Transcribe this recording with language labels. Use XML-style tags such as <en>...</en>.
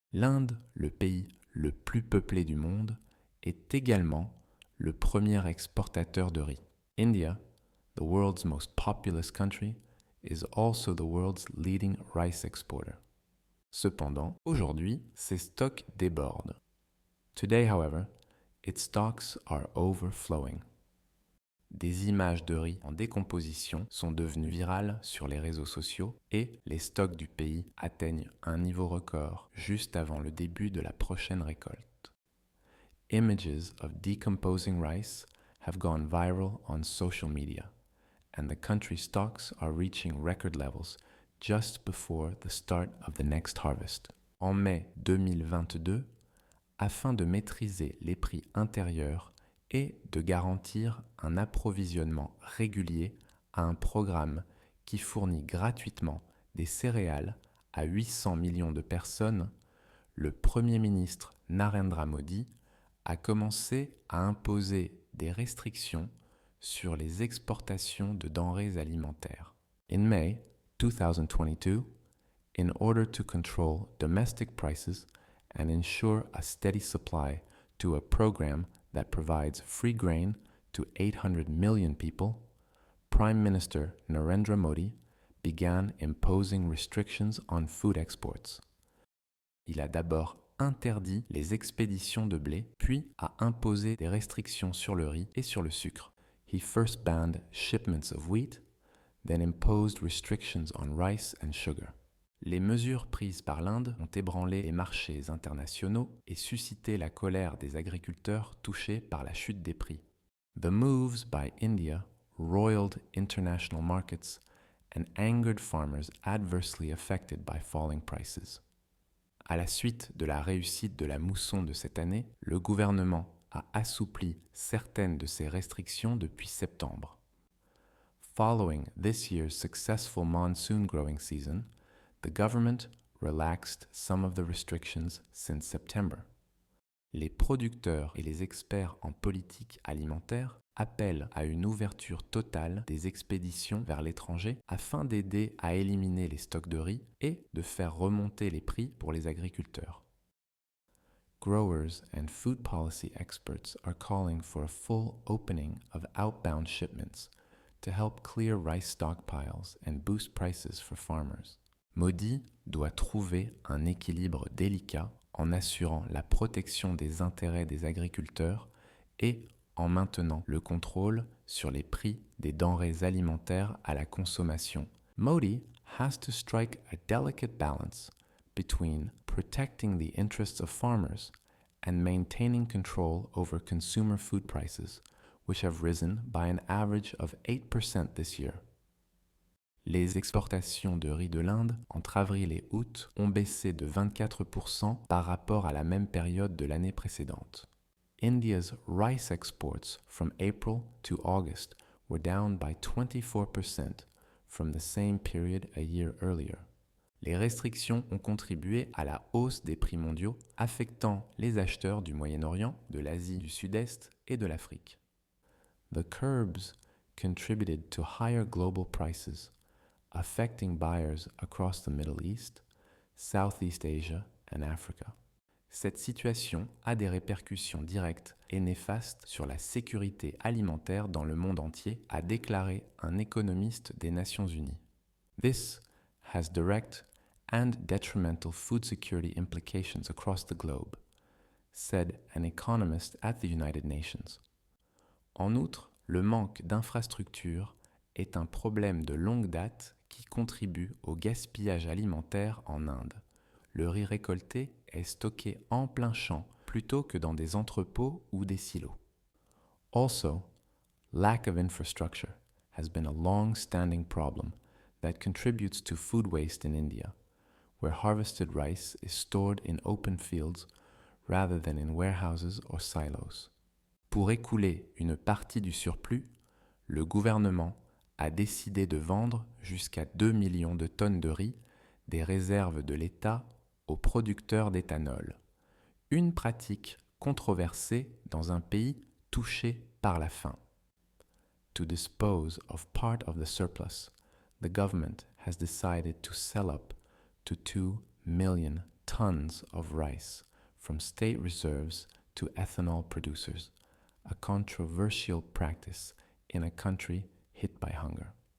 <fr>L'Inde, le pays le plus peuplé du monde, est également le premier exportateur de riz.</fr> <en>India, the world's most populous country, is also the world's leading rice exporter.</en> <fr>Cependant, aujourd'hui, ses stocks débordent.</fr> <en>Today, however, its stocks are overflowing.</en> <fr>Des images de riz en décomposition sont devenues virales sur les réseaux sociaux et les stocks du pays atteignent un niveau record juste avant le début de la prochaine récolte.</fr> <en>Images of decomposing rice have gone viral on social media, and the country's stocks are reaching record levels just before the start of the next harvest.</en> <fr>En mai 2022, afin de maîtriser les prix intérieurs et de garantir un approvisionnement régulier à un programme qui fournit gratuitement des céréales à 800 millions de personnes, le Premier ministre Narendra Modi a commencé à imposer des restrictions sur les exportations de denrées alimentaires.</fr> <en>In May 2022, in order to control domestic prices and ensure a steady supply to a program that provides free grain to 800 million people, Prime Minister Narendra Modi began imposing restrictions on food exports.</en> <fr>Il a d'abord interdit les expéditions de blé, puis a imposé des restrictions sur le riz et sur le sucre.</fr> <en>He first banned shipments of wheat, then imposed restrictions on rice and sugar.</en> <fr>Les mesures prises par l'Inde ont ébranlé les marchés internationaux et suscité la colère des agriculteurs touchés par la chute des prix.</fr> <en>The moves by India roiled international markets and angered farmers adversely affected by falling prices.</en> <fr>À la suite de la réussite de la mousson de cette année, le gouvernement a assoupli certaines de ses restrictions depuis septembre.</fr> <en>Following this year's successful monsoon growing season, the government relaxed some of the restrictions since September.</en> <fr>Les producteurs et les experts en politique alimentaire appellent à une ouverture totale des expéditions vers l'étranger afin d'aider à éliminer les stocks de riz et de faire remonter les prix pour les agriculteurs.</fr> <en>Growers and food policy experts are calling for a full opening of outbound shipments to help clear rice stockpiles and boost prices for farmers.</en> <fr>Modi doit trouver un équilibre délicat en assurant la protection des intérêts des agriculteurs et en maintenant le contrôle sur les prix des denrées alimentaires à la consommation.</fr> <en>Modi has to strike a delicate balance between protecting the interests of farmers and maintaining control over consumer food prices, which have risen by an average of 8% this year.</en> <fr>Les exportations de riz de l'Inde entre avril et août ont baissé de 24% par rapport à la même période de l'année précédente.</fr> <en>India's rice exports from April to August were down by 24% from the same period a year earlier.</en> <fr>Les restrictions ont contribué à la hausse des prix mondiaux, affectant les acheteurs du Moyen-Orient, de l'Asie du Sud-Est et de l'Afrique.</fr> <en>The curbs contributed to higher global prices, affecting buyers across the Middle East, Southeast Asia and Africa.</en> <fr>Cette situation a des répercussions directes et néfastes sur la sécurité alimentaire dans le monde entier, a déclaré un économiste des Nations Unies.</fr> <en>This has direct and detrimental food security implications across the globe, said an economist at the United Nations.</en> <fr>En outre, le manque d'infrastructures est un problème de longue date qui contribue au gaspillage alimentaire en Inde. Le riz récolté est stocké en plein champ plutôt que dans des entrepôts ou des silos.</fr> <en>Also, lack of infrastructure has been a long-standing problem that contributes to food waste in India, where harvested rice is stored in open fields rather than in warehouses or silos.</en> <fr>Pour écouler une partie du surplus, le gouvernement a décidé de vendre jusqu'à 2 millions de tonnes de riz des réserves de l'État aux producteurs d'éthanol. Une pratique controversée dans un pays touché par la faim.</fr> <en>To dispose of part of the surplus, the government has decided to sell up to 2 million tons of rice from state reserves to ethanol producers, a controversial practice in a country hit by hunger.</en>